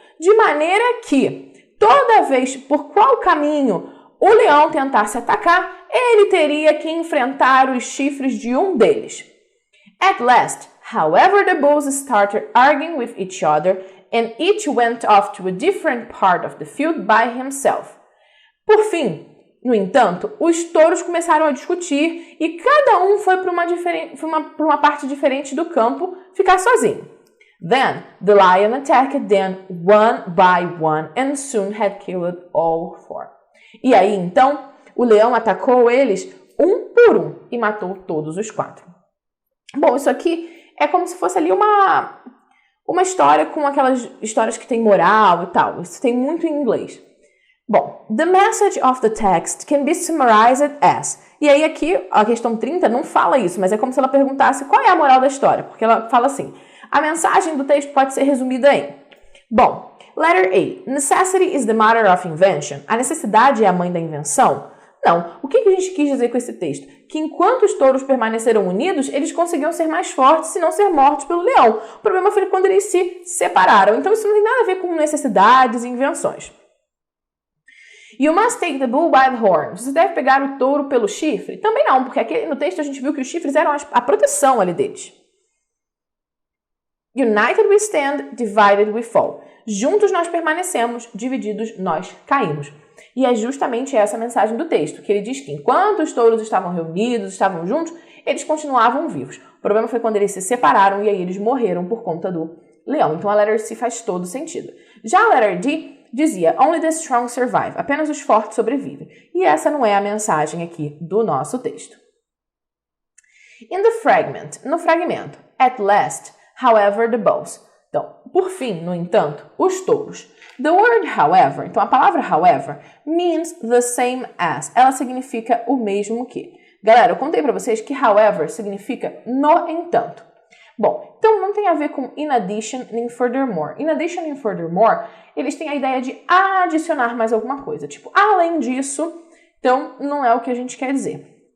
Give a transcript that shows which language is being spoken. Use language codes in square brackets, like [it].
[pt] De maneira que, toda vez por qual caminho o leão tentasse atacar, ele teria que enfrentar os chifres de um deles. [en] At last, however, the bulls started arguing with each other and each went off to a different part of the field by himself. [pt] Por fim, No entanto, os touros começaram a discutir e cada um foi para uma parte diferente do campo ficar sozinho. [en] Then, the lion attacked them one by one and soon had killed all four. [pt] E aí, então, o leão atacou eles um por um e matou todos os 4. Bom, isso aqui é como se fosse ali uma história com aquelas histórias que tem moral e tal. Isso tem muito em inglês. Bom, [en] the message of the text can be summarized as. [pt] E aí aqui, a questão 30 não fala isso, mas é como se ela perguntasse qual é a moral da história, porque ela fala assim, a mensagem do texto pode ser resumida em. [en] Bom, letter A, necessity is the mother of invention. [pt] A necessidade é a mãe da invenção? Não. O que a gente quis dizer com esse texto? Que enquanto os touros permaneceram unidos, eles conseguiam ser mais fortes e não ser mortos pelo leão. O problema foi quando eles se separaram. Então isso não tem nada a ver com necessidades e invenções. [en] You must take the bull by the horns. [pt] Você deve pegar o touro pelo chifre? Também não, porque aqui no texto a gente viu que os chifres eram a proteção ali deles. [en] United we stand, divided we fall. [pt] Juntos nós permanecemos, divididos nós caímos. E é justamente essa a mensagem do texto, que ele diz que enquanto os touros estavam reunidos, estavam juntos, eles continuavam vivos. O problema foi quando eles se separaram e aí eles morreram por conta do leão. Então a letter C faz todo sentido. Já a letter D dizia, [en] only the strong survive, [pt] apenas os fortes sobrevivem. E essa não é a mensagem aqui do nosso texto. [en] In the fragment, [pt] no fragmento, [en] at last, however, the bulls. [pt] Então, por fim, no entanto, os touros. [en] The word however, [pt] então a palavra [en] however, means the same as. [pt] Ela significa o mesmo que. Galera, eu contei para vocês que however significa no entanto. Bom, então não tem a ver com in addition nem furthermore. In addition e furthermore, eles têm a ideia de adicionar mais alguma coisa. Tipo, além disso, então não é o que a gente quer dizer.